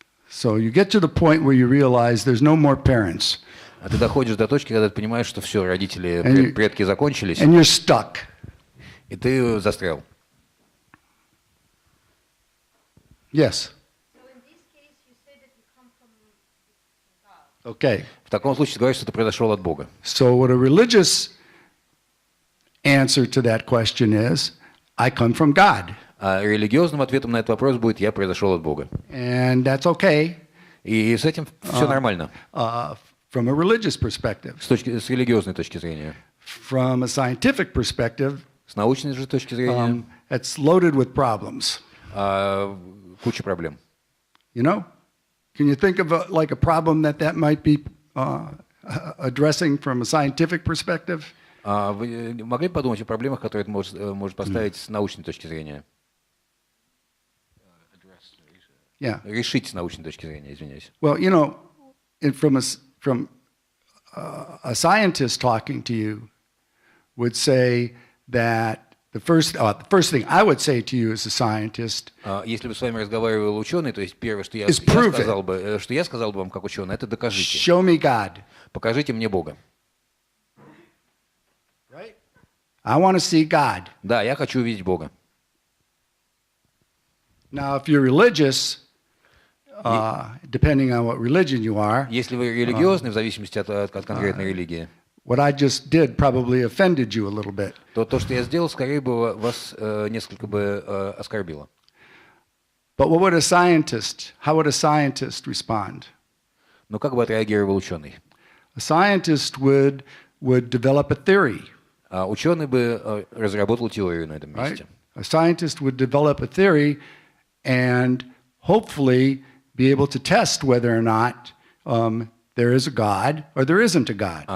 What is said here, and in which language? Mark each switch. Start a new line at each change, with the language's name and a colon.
English: So you get to the point where you realize there's no more parents.
Russian: А ты доходишь до точки, когда ты понимаешь, что все, родители, предки закончились.
English: And you're stuck.
Russian: И ты застрял.
English: Yes. So in this case, you say that you come from God. Okay.
Russian: В таком случае ты говоришь, что ты произошел от Бога.
English: So what a religious answer to that question is, I come from God.
Russian: А религиозным ответом на этот вопрос будет: я произошел от Бога.
English: And that's okay.
Russian: И с этим все нормально.
English: From a religious perspective.
Russian: С религиозной точки зрения.
English: From a scientific perspective,
Russian: С научной же точки зрения.
English: it's loaded with problems.
Russian: Куча проблем.
English: You know? Can you think of like a problem that might be addressing from a scientific perspective?
Russian: Вы могли бы подумать о проблемах, которые это может поставить с научной точки зрения?
English: Yeah.
Russian: Решить с научной точки зрения, извиняюсь.
English: Well, you know, from a scientist talking to you would say that the first thing I would say to you as a scientist
Russian: Если бы с вами разговаривал ученый, то есть первое, что я
English: is prove it.
Russian: сказал бы вам как ученый, это докажите.
English: Show me God.
Russian: Покажите мне Бога.
English: Right? I want to see God.
Russian: Да, я хочу увидеть Бога.
English: Now, if you're religious, depending on what religion you are,
Russian: Если вы религиозный, в зависимости от конкретной религии,
English: what I just did probably offended you a little bit.
Russian: то, что я сделал, скорее бы вас несколько бы оскорбило.
English: But how would a scientist respond?
Russian: Но как бы отреагировал ученый?
English: A scientist would develop a theory.
Russian: Ученый бы разработал теорию на этом
English: Right?
Russian: месте.
English: A scientist would develop a theory and hopefully be able to test whether or not there is a God or there isn't a God.